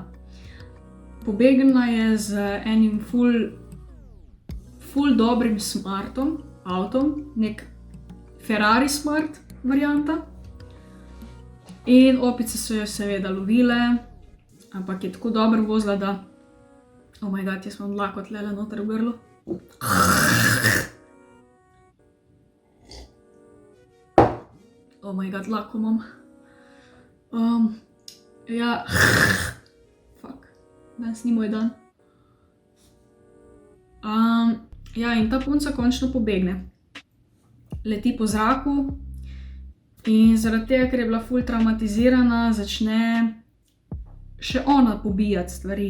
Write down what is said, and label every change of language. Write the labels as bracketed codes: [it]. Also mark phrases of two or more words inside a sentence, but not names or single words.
[sl] Pobegnila je z enim ful dobrim smartom, avtom, nek Ferrari smart varianta. In opice so jo seveda lovile, ampak je tako dobro vozila, da [en] oh my god, [sl] jaz imam dlako tlele noter v grlu. [en] Oh my god, [sl] dlako imam. Ja, fuck, danes ni moj dan. Ja, in ta punca končno pobegne. Leti po zraku in zaradi tega, ker je bila ful traumatizirana, začne še ona pobijati stvari.